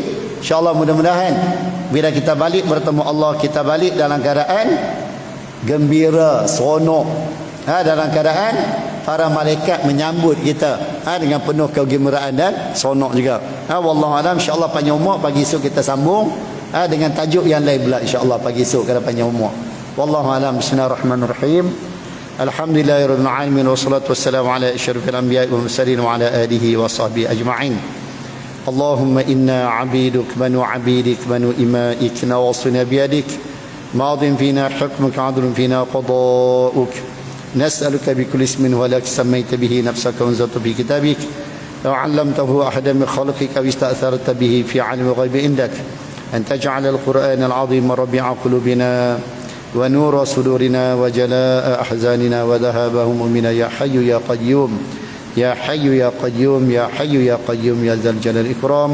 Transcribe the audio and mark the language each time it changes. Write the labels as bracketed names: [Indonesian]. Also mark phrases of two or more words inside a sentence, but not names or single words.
[Malay] InsyaAllah mudah-mudahan bila kita balik bertemu Allah, kita balik dalam keadaan gembira, seronok, dalam keadaan para malaikat menyambut kita dengan penuh kegembiraan dan seronok juga. [Arabic] والله أعلم. [Malay] InsyaAllah panjang umur, pagi esok kita sambung dengan tajuk yang lain pula, InsyaAllah pagi esok kalau panjang umur. [Arabic] والله أعلم. بسم الله الرحمن الرحيم. الحمد لله رب العالمين، والصلاة والسلام على أشرف الأنبياء والمرسلين وعلى آله وصحبه أجمعين. اللهم إنا عبيدك بنو عبيدك بنو إمائك نواصينا بيدك ماض فينا حكمك عدل فينا قضاؤك. نسألك بكل اسم ولك سميت به نفسك وانزلت به كتابك لو علمته أحدا من خلقك واستأثرت به في علم الغيب عندك أن تجعل القرآن العظيم ربيع قلوبنا ونور صدورنا وجلاء أحزاننا وذهاب همومنا يا حي يا قيوم يا حي يا قيوم يا حي يا قيوم يا ذا الجلال والإكرام.